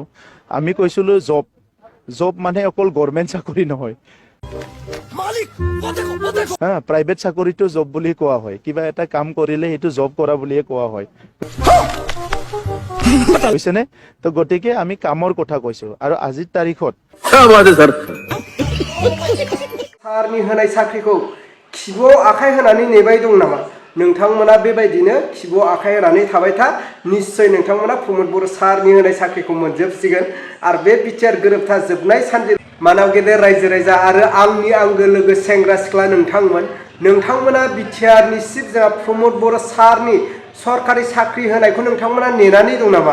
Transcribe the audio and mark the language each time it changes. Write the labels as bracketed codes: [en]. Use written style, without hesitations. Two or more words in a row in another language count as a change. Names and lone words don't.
[as] আমি কৈছিলো জব মানে অকল গভৰ্ণমেণ্ট চাকৰি নহয়, প্ৰাইভেট চাকৰিটো জব বুলি কোৱা হয়। কিবা এটা কাম কৰিলে সেইটো জব কৰা বুলিয়ে কোৱা হয়, বুজিছেনে? তো গতিকে আমি কামৰ কথা কৈছো। আৰু আজিৰ তাৰিখত [brx] सारनि होनाय साख्रिखौ खिबुआव आखाइ होनानै नेबाय दं नामा? नोंथांमोना बेबायदिनो खिबुआव आखाइ होनानै थाबाय था, निश्चय नोंथांमोना प्रमोद बर' सारनि होनाय साख्रिखौ मोनजोबसिगोन। आरो बे बिटिआर गोरोबथा जोबनाय सानजों मानाव गेदेर रायजो राजा आरो आंनि आंगो लोगो सेंग्रा सिख्ला नोंथांमोना बिटिआरनि चिफ जाहा प्रमोद बर' सारनि सरकारि साख्रि होनायखौ नोंथांमोना नेनानै दं नामा?